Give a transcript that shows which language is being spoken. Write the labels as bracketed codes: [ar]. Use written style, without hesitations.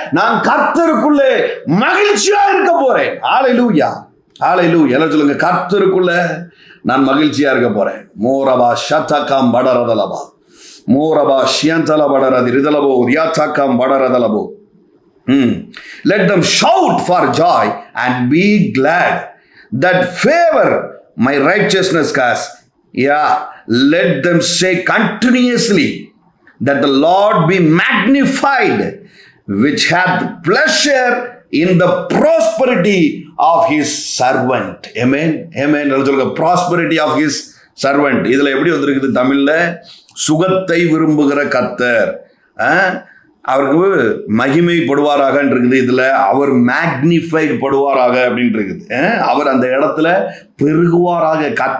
[ta] நான் கர்த்தருக்குள்ளே மகிழ்ச்சியா இருக்க போறேன். ஹல்லேலூயா ஹல்லேலூயா. எல்லாம் சொல்லுங்க, கர்த்தருக்குள்ள நான் மகிழ்ச்சியா இருக்க போறேன். மோரபா ஷத்தகம் படரதலபா மோரபா ஷியந்தல படரதி ரிதலபோ ரியாத்தகம் படரதலபோ. [en] Let them shout for joy and be glad that favor my righteousness has. Yeah, let them say continuously that the Lord be magnified, which hath pleasure in the prosperity of his servant. Amen amen. [ta] சொல்லுங்க, [en] prosperity of his servant. [ta] இதுல எப்படி வந்திருக்குது தமிழ்ல? சுகத்தை விரும்புகிற கர்த்தர் அவருக்கு மகிமைப்படுவாராக இருக்குது. இதுல அவர் மேக்னிஃபைட் படுவாராக அப்படின்னு இருக்குது. அவர் அந்த இடத்துல பெருகுவாராக.